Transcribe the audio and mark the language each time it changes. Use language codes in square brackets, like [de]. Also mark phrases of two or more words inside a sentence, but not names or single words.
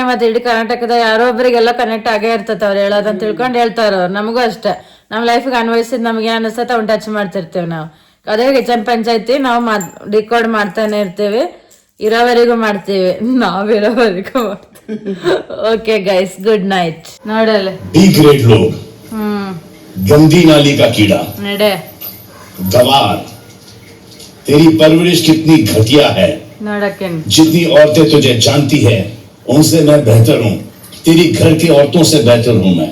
[kn] ಮತ್ತೆ ಇಡೀ ಕರ್ನಾಟಕದ ಯಾರೋ ಒಬ್ಬರಿಗೆಲ್ಲ ಕನೆಕ್ಟ್ ಆಗೇ ಇರ್ತೈತೆ ಅವ್ರು ಹೇಳೋದಂತ ತಿಳ್ಕೊಂಡು ಹೇಳ್ತಾರ ಅವ್ರು. ನಮಗೂ ಅಷ್ಟೇ, ನಮ್ ಲೈಫ್ಗೆ ಅನ್ವಯಿಸಿದ್ ನಮ್ಗೆ ಅನಿಸ್ತೈತೆ ಅವ್ನು ಟಚ್ ಮಾಡ್ತಿರ್ತೇವೆ ನಾವು. ಅದೇ ಕಿಚನ್ ಪಂಚಾಯತಿ ನಾವು ಡಿಕೋಡ್ ಮಾಡ್ತಾನೆ ಇರ್ತೀವಿ, ಇರೋವರೆಗೂ ಮಾಡ್ತೀವಿ, ನಾವಿರೋವರೆಗೂ ಮಾಡ್ತೀವಿ. [en] okay guys, good night. ನೋಡಲ್ಲ [hi] ग्रेड लोग, गंदी नाली का कीड़ा, नडे गवार, तेरी परवरिश कितनी घटिया है। [kn] ನೋಡಕ್ಕೆ [hi] जितनी औरतें तुझे जानती है उनसे मैं बेहतर हूँ, तेरी घर की औरतों से बेहतर हूँ मैं।